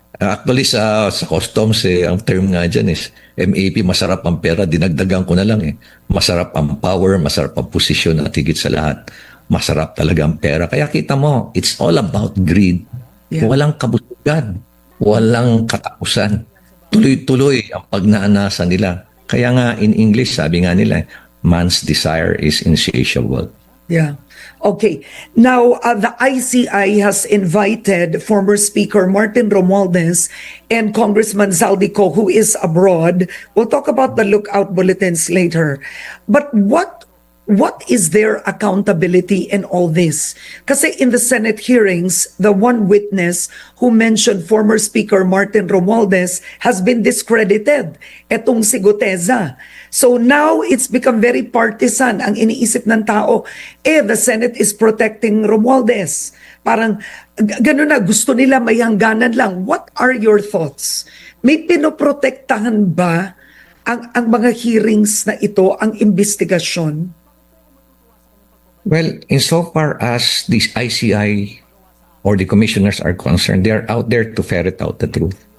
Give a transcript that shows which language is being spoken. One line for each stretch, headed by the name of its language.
Filipino: Actually, sa customs, ang term nga dyan is MAP, masarap ang pera. Dinagdagan ko na lang eh. Masarap ang power, masarap ang posisyon at higit sa lahat. Masarap talaga ang pera. Kaya kita mo,
English: it's all about greed. Yeah.
Filipino: Walang kabusugan. Walang katapusan. Tuloy-tuloy ang pagnanasa nila. Kaya nga, in English, sabi nga nila,
English: man's desire is insatiable. Yeah. Okay. Now, the ICI has invited former Speaker Martin Romualdez and Congressman Zaldico, who is abroad. We'll talk about the lookout bulletins later. But what is their accountability in all this?
Filipino: Kasi
English: in the Senate hearings, the one witness who mentioned former Speaker Martin Romualdez has been discredited.
Filipino: Etong si Guteza. So now it's become very partisan. Ang iniisip ng tao,
English: the Senate is protecting Romualdez.
Filipino: Parang gano'n na, gusto nila may hangganan lang.
English: What are your thoughts?
Filipino: May pinoprotektahan ba ang mga hearings na ito, ang investigasyon?
English: Well, insofar as these ICI or the commissioners are concerned, they are out there to ferret out the truth.